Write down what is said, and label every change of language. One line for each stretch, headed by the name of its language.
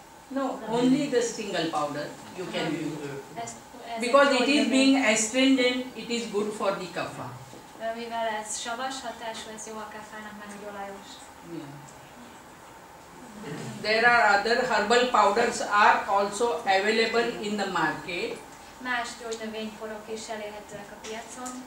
English: No, only the single powder you can use.
Hungarian: Ez
English: Because it is
Hungarian: gyógynövény.
English: being astringent, it is good for the kapha.
Hungarian: Mivel ez savas hatású, ez jó akár fájnak, mert úgy olajos.
English: Yeah. There are other herbal powders are also available in the market.
Hungarian: Más gyógynövényporok is elérhetőek a piacon.